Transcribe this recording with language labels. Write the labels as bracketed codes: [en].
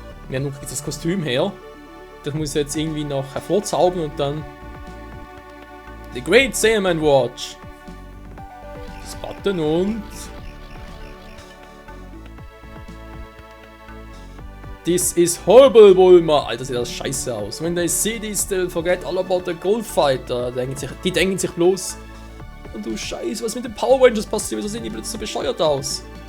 [de] Ja, nun kriegt das Kostüm her. Das muss jetzt irgendwie noch hervorzaubern und dann The Great Saiyaman Watch. Das Button und [en] This is horrible, Bulma. [de] Alter, sieht das scheiße aus. [en] When they see this, they'll forget all about the Gold Fighter. [de] Die denken sich bloß, oh, du Scheiße, was mit den Power Rangers passiert? Wieso sehen die plötzlich so bescheuert aus?